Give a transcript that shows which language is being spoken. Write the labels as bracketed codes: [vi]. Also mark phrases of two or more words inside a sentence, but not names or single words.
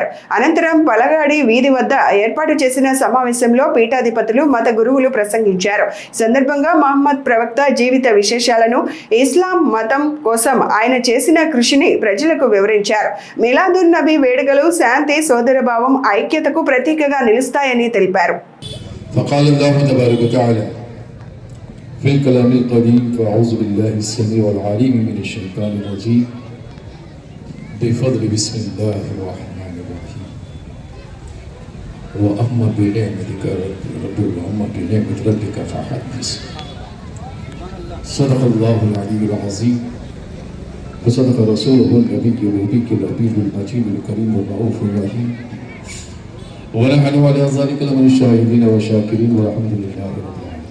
[te] అనంతరం పలగాడి వీధి వద్ద ఏర్పాటు చేసిన సమావేశంలో పీఠాధిపతులు, మత గురువులు ప్రసంగించారు. ఈ సందర్భంగా మహమ్మద్ ప్రవక్త జీవిత విశేషాలను, ఇస్లాం మతం కోసం ఆయన చేసిన కృషిని ప్రజలకు వివరించారు. మిలాదున్ నబీ వేడుకలు శాంతి, సోదరభావం, ఐక్యతకు ప్రతీకగా నిలుస్తాయని తెలిపారు. [ar] فقال الله تبارك وتعالى في الكلام القديم فأعوذ بالله السميع العليم من الشيطان الرجيم بفضل بسم الله الرحمن الرحيم وأما بنعمتك وأما بنعمة ربك فحدث صدق الله العلي العظيم وصدق رسوله النبي الوفي الأمين المجيد الكريم الرؤوف الرحيم ونحن على ذلك لمن الشاهدين والشاكرين والحمد لله رب العالمين.